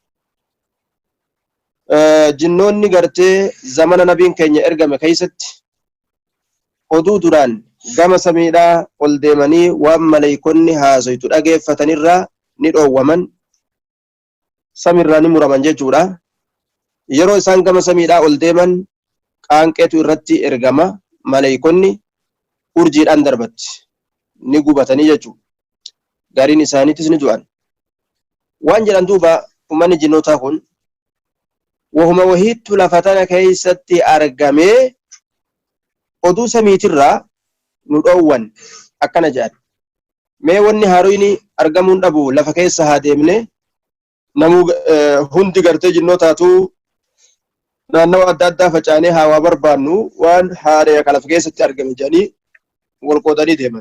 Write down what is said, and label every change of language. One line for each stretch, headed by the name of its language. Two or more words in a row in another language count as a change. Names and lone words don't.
Oromo: jinnoonni gartee zamana nabiin keenya ergame keeysatti oduu duraan gama samiidhaa ol deemanii waan maleeykonni haasoytu dhageeffatanirraa ni dhoowwaman samirraa ni muraman jechuudha. Yeroo isaan gama samiidhaa ol deeman qaanqeetu irratti ergama maleeykonni urjiidhaan darbatti ni gubatanii jechuudha. Gariin isaaniitis ni du'an. Waan jedhan duuba ummanni jinnootaa kun وهما وهيت لفتنا كيستي أرقامي oduu samiitirraa nu dhoowwan akkana jedhan. Mee wanni haaroyni argamuun dhabu lafa keessa haa deemne namuu hundi gartee jinnootaatu naannawa adda addaa facaanee haa barbaannu waan haaree kan lafa keessatti argame jedhanii wal qoodanii deeman.